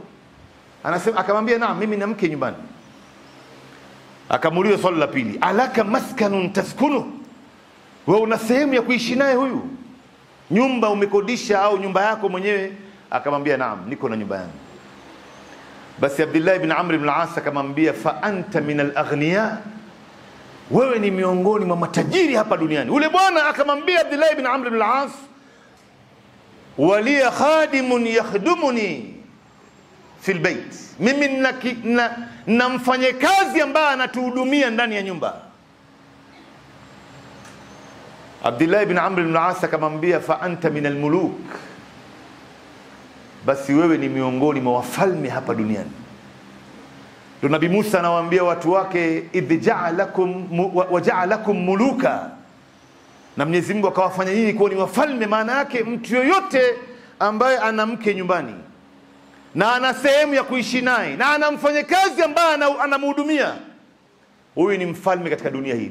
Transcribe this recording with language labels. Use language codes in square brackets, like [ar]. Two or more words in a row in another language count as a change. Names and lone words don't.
[sw] Anasema, akamwambia naam, mimi na mke nyumbani. Akamuuliza swali la pili, [ar] ألك مسكن تسكنه, [sw] wewe una sehemu ya kuishi naye huyu, nyumba umekodisha au nyumba yako mwenyewe? Akamwambia naam, niko na nyumba yangu. Basi Abdullah ibn Amr ibn al-As akamwambia, [ar] فأنت من الأغنياء, [sw] wewe ni miongoni mwa matajiri hapa duniani. Ule bwana akamwambia Abdullah ibn Amr ibn al-As, [ar] ولي خادم يخدمني في البيت, [sw] mimi na mfanyakazi ambaye anatuhudumia ndani ya nyumba. Abdullah ibn Amr ibn al-As akamwambia, [ar] فأنت من الملوك, [sw] basi wewe ni miongoni mwa wafalme hapa duniani. Ndio Nabii Musa anawaambia watu wake, [ar] إذ جعلكم وجعلكم ملوكا, [sw] na Mwenyezi Mungu akawafanya nyinyi kuwa ni wafalme. Maana yake mtu yoyote ambaye ana mke nyumbani na ana sehemu ya kuishi naye na ana mfanyakazi ambaye anamhudumia, huyu ni mfalme katika dunia hii.